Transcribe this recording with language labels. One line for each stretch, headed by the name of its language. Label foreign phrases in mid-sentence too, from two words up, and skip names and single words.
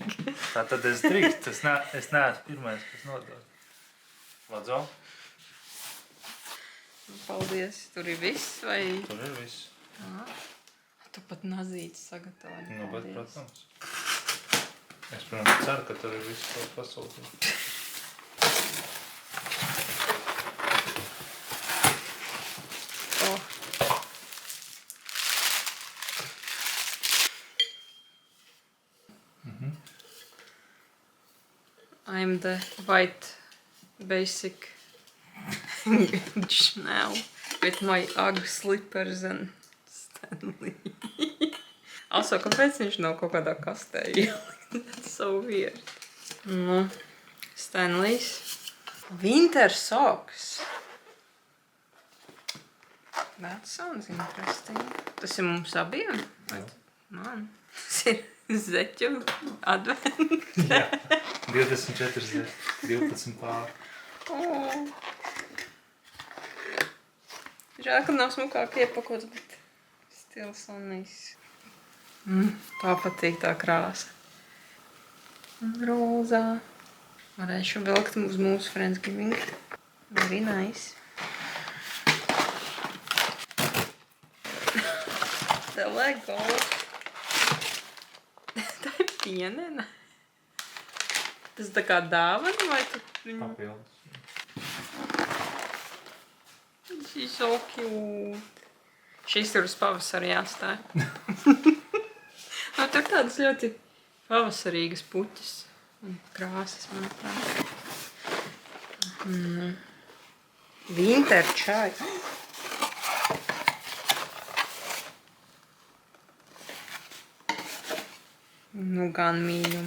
Latvian: Tā tad es drīkst, es neesmu pirmais, kas nodod. Lādzo? Paldies. Tur ir viss, vai? Tur ir viss. Tu pat nazītes sagatavoji. Nu, bet, protams. Es, protams, ceru, ka tur ir viss, ko pasūtīt.
English: I'm the white basic now with my UGG slippers and Stanley. Also,
Latvian: kāpēc viņš nav kaut kādā kastē ielikt?
English: That's so weird. Nu, Stanleys. Winter socks. That sounds interesting.
Latvian: Tas ir mums abiem? Man. Tas ir zeķu advent. Jā. 24 zeķi, 12 pāri. Žēl, ka nav smukāk iepakots, bet
English: still so nice.
Latvian: Tā patīk tā krāsa. Rozā. Varēšu vilkt uz mūsu Friendsgiving.
English: Very nice. The Lego.
Latvian: Tā ir pienena. Tas tā kā dāvana vai tu viņu? Papildus.
English: She's so cute.
Latvian: Šīs tur uz pavasari jāstāja. Tur tādas ļoti pavasarīgas puķis un krāsas, manuprāt.
English: Winter čai.
Latvian: Nu, gan mīļum.